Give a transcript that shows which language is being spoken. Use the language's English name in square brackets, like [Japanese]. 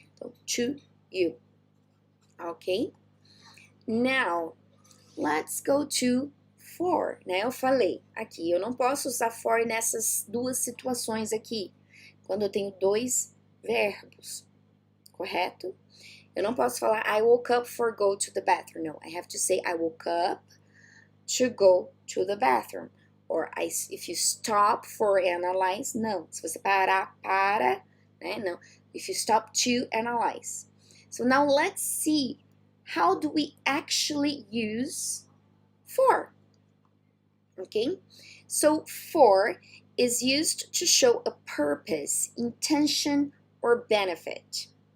[Portuguese] Então, [English] to you. Ok? Now, let's go to for, né? [Portuguese] Eu falei aqui, eu não posso usar for nessas duas situações aqui, quando eu tenho dois verbos, correto? Eu não posso falar [English] I woke up for go to the bathroom. No, I have to say I woke up to go to the bathroom. Or if you stop for analyze, não. [Portuguese] Se você parar, para, né? Não. [English] If you stop to analyze. So now let's see, how do we actually use for? Okay, so for is used to show a purpose, intention, or benefit.